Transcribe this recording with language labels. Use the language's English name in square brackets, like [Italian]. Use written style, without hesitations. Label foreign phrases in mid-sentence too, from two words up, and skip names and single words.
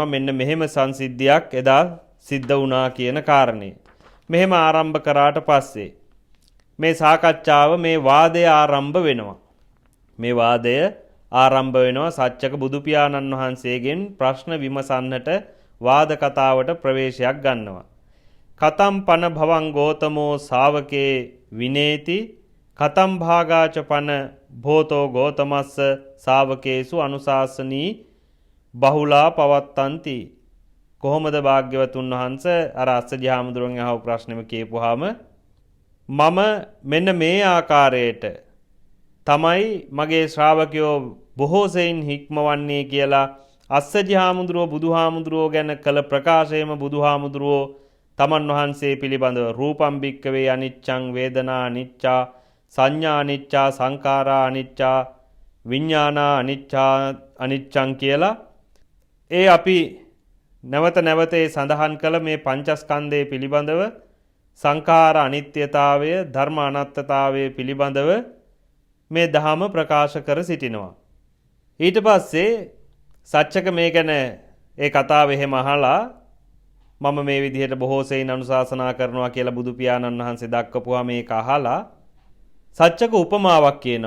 [Sinhala] මෙන්න මෙහෙම සංසිද්ධියක් එදා සිද්ධ වුණා කියන කාරණේ. මෙහෙම ආරම්භ කරාට පස්සේ මේ සාකච්ඡාව මේ වාදය ආරම්භ වෙනවා. මේ වාදය ආරම්භ වෙනවා සච්චක බුදු පියාණන් වහන්සේගෙන් ප්‍රශ්න විමසන්නට වාද කතාවට ප්‍රවේශයක් ගන්නවා. [Pali] කතම් පන භවං ගෝතමෝ ශාවකේ විනේති කතම් භාගාච පන භෝතෝ ගෝතමස්ස ශාවකේසු අනුශාසනී බහුලා පවත්තන්ති. [Sinhala] කොහොමද භාග්‍යවතුන් වහන්සේ අර අස්සජි හාමුදුරුවන්ගේ අහපු ප්‍රශ්නෙම කියපුවාම මම මෙන්න මේ ආකාරයට තමයි මගේ ශ්‍රාවකයෝ බොහෝ සෙයින් හික්මවන්නේ කියලා අස්සජි හාමුදුරුවෝ බුදුහාමුදුරුවෝ ගැන කළ ප්‍රකාශයම බුදුහාමුදුරුවෝ තමන් වහන්සේ පිළිබඳව [Pali] රූපම් භික්කවේ අනිච්චං වේදනා අනිච්චා සංඥා අනිච්චා සංඛාරා අනිච්චා විඥානා අනිච්චං [Sinhala] කියලා ඒ අපි නැවත නැවත සඳහන් කළ මේ පංචස්කන්ධය පිළිබඳව සංඛාර අනිත්‍යතාවය ධර්ම අනාත්මතාවය පිළිබඳව මේ දහම ප්‍රකාශ කර සිටිනවා. ඊට පස්සේ සච්චක මේ ගැන ඒ කතාව එහෙම අහලා මම මේ විදිහට බොහෝ සෙයින් අනුශාසනා කරනවා කියලා බුදු පියාණන් වහන්සේ දක්වපුවා මේක අහලා සච්චක උපමාවක් කියනවා.